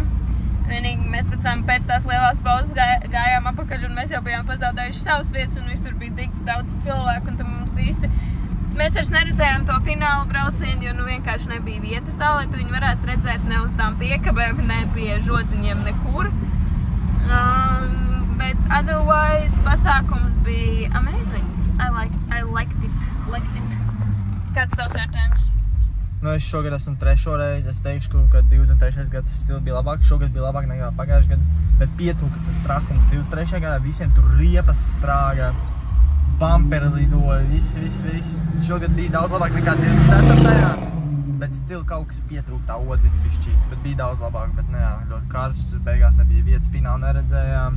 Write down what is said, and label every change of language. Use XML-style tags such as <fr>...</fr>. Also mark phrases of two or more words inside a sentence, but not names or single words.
<lv>Vienīgi mēs pēc tās lielās pauzes gājām apakaļ un mēs jau bijām pazaudējuši savas vietas un visur bija tik daudz cilvēku un tam mums īsti. Mēs vairs neredzējām to finālu braucienu, jo vienkārši nebija vietas tā, lai tu viņu varētu redzēt ne uz tām piekabēm, ne pie žodziņiem nekur. Bet otherwise pasākums bija amazing.</lv> <en>I liked it.</en> <lv>Kāds tavs vērtējums? Nu, es šogad esmu 3. reizi, es teikšu, ka 23. gads stili bija labāk, šogad bija labāk nekā pagājuši gadu, bet pietūka tas trakums 23. gadā, visiem tur riepas sprāga, bumperi lidoja, viss. Šogad bija daudz labāk nekā 24. Bet stili kaut kas pietrūka tā odziņa bišķīt, bet bija daudz labāk, bet ne, ļoti karsts, beigās nebija vietas, finālu neredzējām.</lv>